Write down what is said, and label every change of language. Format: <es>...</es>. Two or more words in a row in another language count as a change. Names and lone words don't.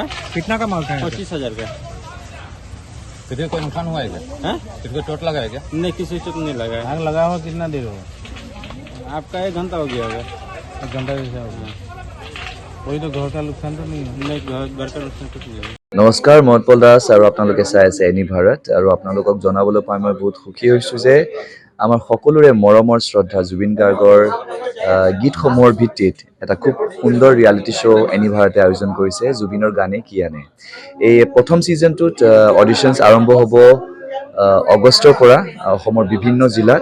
<hi>कितना का माल था? 25,000 का। कितने कोई नुकसान हुआ है क्या? है कितने चोट लगा है क्या? नहीं किसी चोट नहीं लगा है। आग लगा हुआ कितना देर हुआ? आपका 1 घंटा हो गया होगा। 1 घंटा जैसा हो गया। कोई तो घर का नुकसान तो नहीं है? नहीं घर का नुकसान कुछ नहीं है।</hi> <as>নমস্কাৰ মই উৎপল দাস আৰু আপোনালোকে চাই আছে এনি ভাৰত আৰু আপোনালোকক জনাবলৈ পাই মই বহুত সুখী হৈছোঁ যে আমাৰ সকলোৰে মৰমৰ শ্ৰদ্ধা জুবিন গাৰ্গৰ গীতসমূহৰ ভিত্তিত এটা খুব সুন্দৰ</as> <en>reality show'</en> <as>এনি ভাৰতে আয়োজন কৰিছে জুবিনৰ গানে কি আনে। এই প্ৰথম ছিজনটোত অডিশ্যনছ আৰম্ভ হ'ব অগষ্টৰ পৰা অসমৰ বিভিন্ন জিলাত।</as>